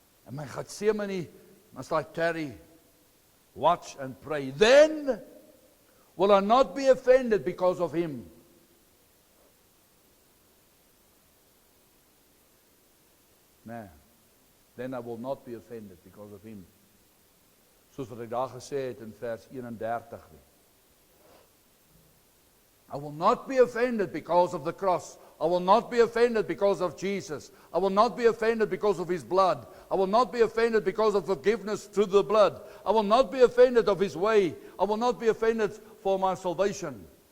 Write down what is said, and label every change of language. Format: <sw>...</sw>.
<en>In my Getsemane must I tarry, watch and pray. Then will I not be offended because of him. Nee, then I will not be offended because of him.</en> <af>Soos wat hy daar gesê het in vers 31.</af> <en>I will not be offended because of the cross. I will not be offended because of Jesus. I will not be offended because of his blood. I will not be offended because of forgiveness through the blood. I will not be offended of his way. I will not be offended for my salvation.</en>